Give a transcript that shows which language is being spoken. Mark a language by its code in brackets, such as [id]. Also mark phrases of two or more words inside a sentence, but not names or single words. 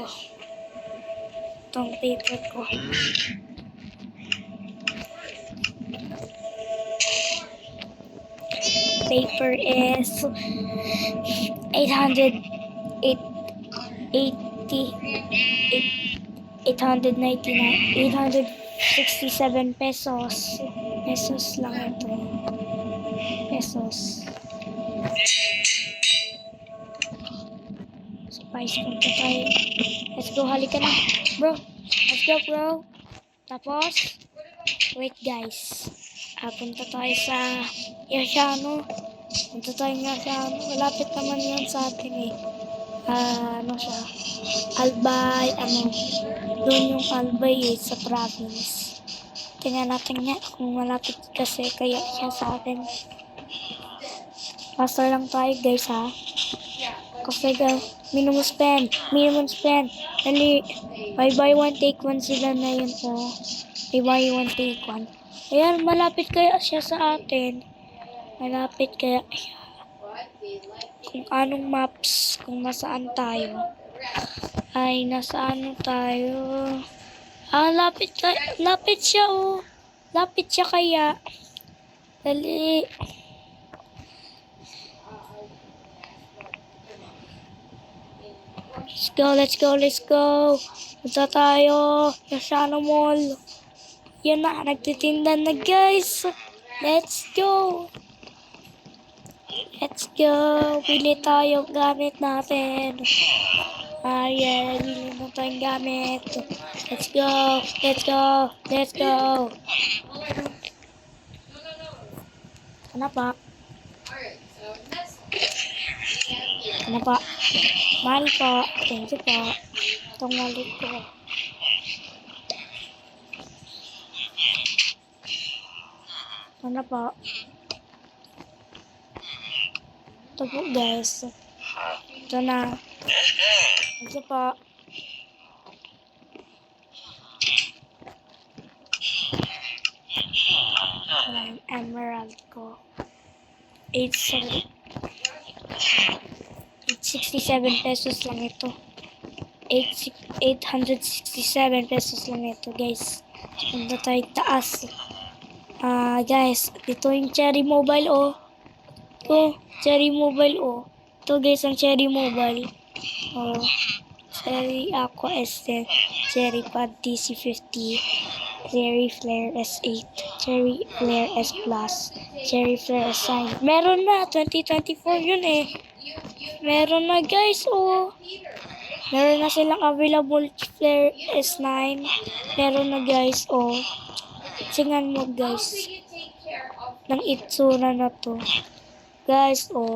[tl] Itong paper ko. [en] Paper is 867 pesos. [tl] Pesos lang ito. Pesos. So, guys, punta tayo. [en] Let's go, [tl] halika na. [en] Bro, let's go, bro. [tl] Tapos, wait, guys. Punta tayo sa Yashano. Punta tayo nga sa malapit naman yan sa atin eh. Siya? Albay, doon yung Albay sa province. Tingnan natin nga kung malapit kasi kaya siya sa atin. Faster lang tayo guys ha. Kasi guys, [en] minimum spend. [tl] Dali, [en] buy one take one [tl] sila na yun po. [en] Buy one take one. [tl] Ayan, malapit kaya siya sa atin. Malapit kaya siya. Kung anong maps, kung nasaan tayo. Ay, nasaan tayo. Lapit siya oh. Lapit siya kaya. Dali. [en] Let's go. [tl] Punta tayo. Yashano Mall. Yan na, nagtitinda na guys. [en] Let's go. Let's go. [tl] Bili tayo gamit natin. Yeah. Bili na tayong gamit. [en] Let's go. Let's go. Let's go. [tl] Ano pa? Ano pa? Mahal po. [en] Thank you [tl] po. Itong wallet ko. Ano po? Ito po guys. Ito na. [en] Thank you po. [tl] Ito emerald ko. 867 pesos lang ito. 867 pesos lang ito guys. Punta tayo taas. Guys, ito yung Cherry Mobile oh. Ito, Cherry Mobile oh. Ito guys ang Cherry Mobile. Oh. Cherry Aqua S10, Cherry Pad TC50, Cherry Flare S8, Cherry Flare S Plus, Cherry Flare S9. Meron na, 2024 yun eh. Meron na guys, oh. Meron na silang available Flare S9. Meron na guys, oh. Tingnan mo guys. Ng itsura na to. Guys, oh.